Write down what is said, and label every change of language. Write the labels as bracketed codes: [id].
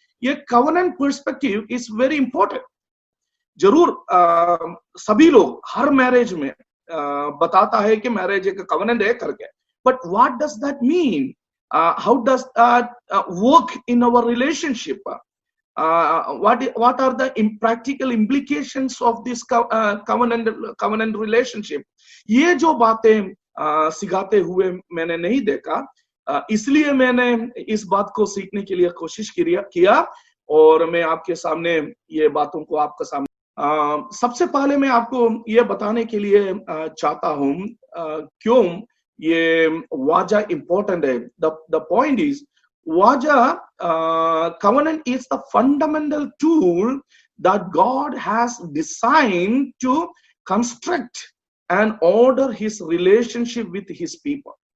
[hi] ये [en] Covenant perspective is very important. [hi] जरूर सभी लोग हर मैरिज में बताता है कि मैरिज एक कवेनेंट है करके, [en] But what does that mean? How does that work in our relationship? What are the practical implications of this covenant relationship? [hi] ये जो बातें सिखाते हुए मैंने नहीं देखा, इसलिए मैंने इस बात को सीखने के लिए कोशिश किया और मैं आपके सामने ये बातों को आपके सामने सबसे पहले मैं आपको ये बताने के लिए चाहता हूं क्यों ये वाजा इंपॉर्टेंट है। [en] The point is, Vaja covenant is the fundamental tool that God has designed to construct and order his relationship with his people.